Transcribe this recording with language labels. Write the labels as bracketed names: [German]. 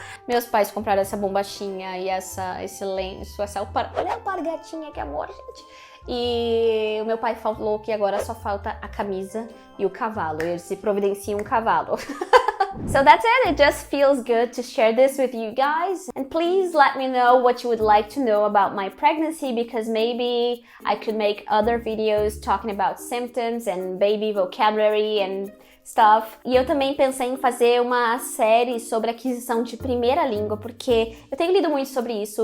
[Portuguese] Meus pais compraram essa bombachinha e esse lenço, olha a alpargatinha, que amor, gente. E o meu pai falou que agora só falta a camisa e o cavalo. Ele se providencia cavalo. [English] So that's it. It just feels good to share this with you guys. And please let me know what you would like to know about my pregnancy, because maybe I could make other videos talking about symptoms and baby vocabulary and stuff. [Portuguese] E eu também pensei em fazer uma série sobre aquisição de primeira língua, porque eu tenho lido muito sobre isso.